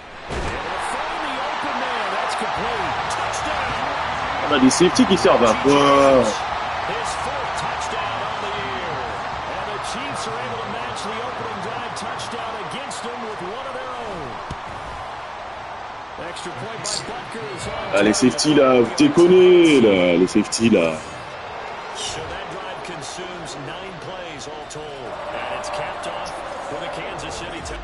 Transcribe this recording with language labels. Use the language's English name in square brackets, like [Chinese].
[English] Find the open man. That's complete. Touchdown. [French] On a des safety qui servent à quoi? [English] His fourth touchdown on the year. And the Chiefs are able to match the opening drive touchdown against them with one of their own. Extra point by Butker is on. [French] Ah, les safety là, vous déconnez là, les safety là. [English] So that drive consumes 9 plays all told. And it's capped off with a Kansas City